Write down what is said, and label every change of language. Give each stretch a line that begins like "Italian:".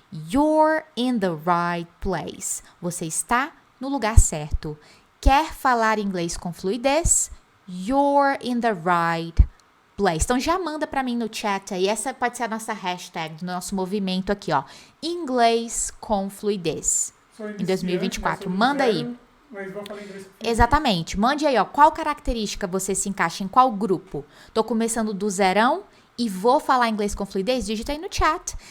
English: You're in the right place.
Portuguese: Você está no lugar certo. Quer falar inglês com fluidez?
English: You're in the right place.
Portuguese: Então já manda pra mim no chat aí. Essa pode ser a nossa hashtag do nosso movimento aqui, ó. Inglês com fluidez. Em 2024. Manda aí. Mas vou falar inglês. Exatamente. Mande aí, ó. Qual característica você se encaixa em qual grupo? Tô começando do zerão e vou falar inglês com fluidez? Digita aí no chat.